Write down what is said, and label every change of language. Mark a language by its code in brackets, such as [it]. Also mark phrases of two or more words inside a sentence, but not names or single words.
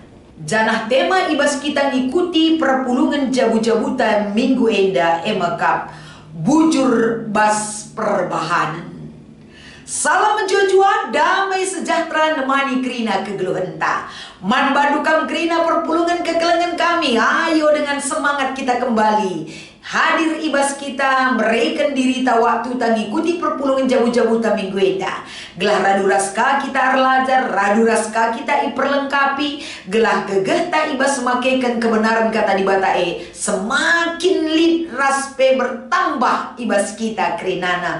[btx] Janah tema ibas kita ngikuti perpulungan jabu-jabuta minggu enda emakap bujur bas perbahanan. Salam menjua-jua [id] damai sejahtera [btx] nemani kerina kegeluhenta. Man badukam kerina perpulungan kekelengan kami. [id] Ayo dengan semangat kita kembali. [btx] Hadir ibas kita mereken diri ta waktu ta ngikuti perpulungan jabu-jabu ta minggu eda. Gelah radu raska kita arlajar, radu raska kita iperlengkapi. Gelah gegeh ta ibas semakaikan kebenaran kata di batae. Semakin lid raspe bertambah ibas kita kerinana.